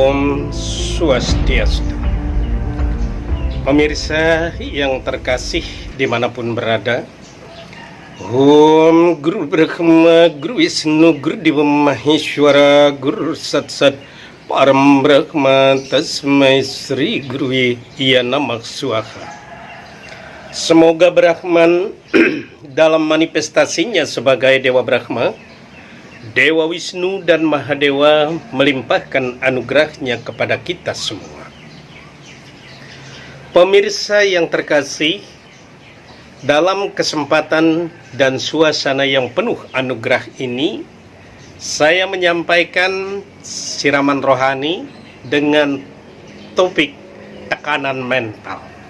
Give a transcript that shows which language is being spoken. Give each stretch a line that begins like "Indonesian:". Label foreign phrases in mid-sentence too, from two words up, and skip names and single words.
Indonesian: Om Swastiastu. Pemirsa yang terkasih dimanapun berada,
Sanskrit: Om Guru Brahma, Guru Wisnu, Guru Dewa Maheshwara, Guru Satsat Param Brahma, Tasmai Sri Guru Iya Namak Swaha.
Indonesian: Semoga Brahman dalam manifestasinya sebagai Dewa Brahma, Dewa Wisnu dan Mahadewa melimpahkan anugerahnya kepada kita semua. Pemirsa yang terkasih, dalam kesempatan dan suasana yang penuh anugerah ini, saya menyampaikan siraman rohani dengan topik tekanan mental.